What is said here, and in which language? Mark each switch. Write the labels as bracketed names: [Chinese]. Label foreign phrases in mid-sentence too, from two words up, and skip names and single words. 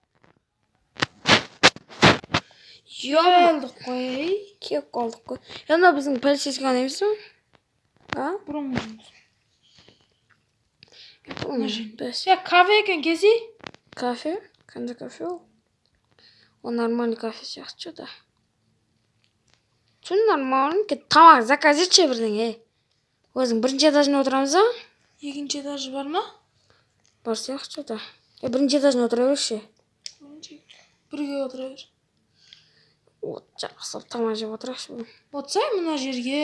[Kazakh] Келдік қой. Кеп қалдық қой. Енді біздің полицейский ғана емес пе? Бұрын Бәс. Кафе екен кези? Кафе? Қандай кафе ол? Ол нормальный кафе сияқты что-то. [Russian] Что нормальный? [Kazakh] Тамақ заказ етші бірдеңе. Өзің бірінші этажына отырамыз ба? Екінші этажы бар ма? Бар сияқты что-то. Бірінші этажына отыра берші. Бірге отыра бер. Жақсылап тамақ жеп отырайықшы. Отырсай мына жерге.